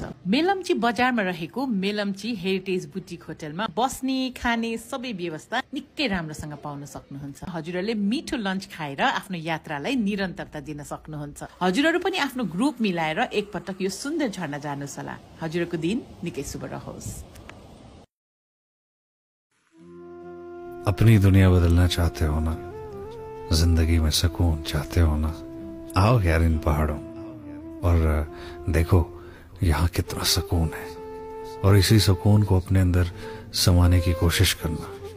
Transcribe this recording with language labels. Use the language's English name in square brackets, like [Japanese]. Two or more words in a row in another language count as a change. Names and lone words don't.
[Nepali] मेलम्ची बजारमा रहेको मेलम्ची हेरिटेज बुटिक होटलमा बस्ने, खाने सबै व्यवस्था निकै राम्रोसँग पाउन सक्नुहुन्छ। हजुरहरूले मिठो लन्च खाएर आफ्नो यात्रालाई निरन्तरता दिन सक्नुहुन्छ। हजुरहरू पनि आफ्नो ग्रुप मिलाएर एकपटक यो सुन्दर झरना जानुहोस् होला। हजुरको दिन निकै शुभ रहोस्। [Hindi] अपनी दुनिया बदलना चाहते हो ना, जिंदगी में सुकून चाहते हो ना, आओ यार इन पहाड़ों और देखो यहाँ कितना सुकून है और इसी सुकून को अपने अंदर समाने की कोशिश करना।